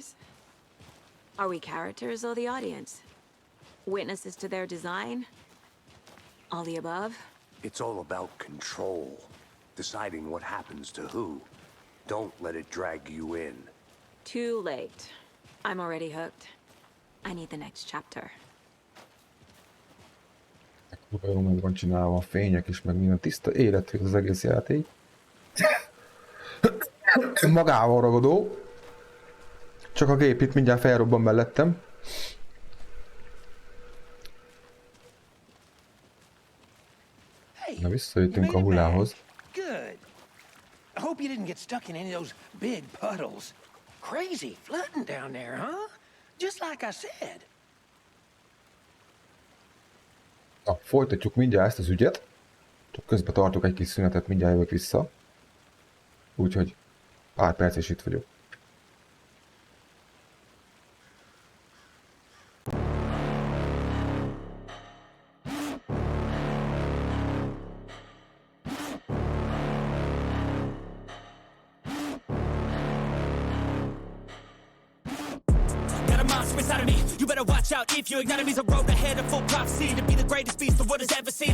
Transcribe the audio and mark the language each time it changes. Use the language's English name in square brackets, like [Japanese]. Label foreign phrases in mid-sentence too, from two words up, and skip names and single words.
[English] Are we characters or the audience? Witnesses to their design? All the above? It's all about control. Deciding what happens to who. Don't let it drag you in. Too late. I'm already hooked. I need the next chapter. [Hungarian] Kurva jól meg van csinálva a fények is, meg minden tiszta életű az egész játék. Magával ragadó. Csak a gép itt mindjárt felrobban mellettem. Na visszajöttünk a hullához. [English] Good. I hope you didn't get stuck in any of those big puddles. Crazy flooding down there, huh? Just like I said. [Hungarian] Na, folytatjuk mindjárt ezt az ügyet. Csak közben tartok egy kis szünetet, mindjárt jövök vissza. Úgyhogy pár perc és itt vagyok. [English] Inside of me, you better watch out if you ignite me's a road ahead of full prophecy to be the greatest beast the world has ever seen.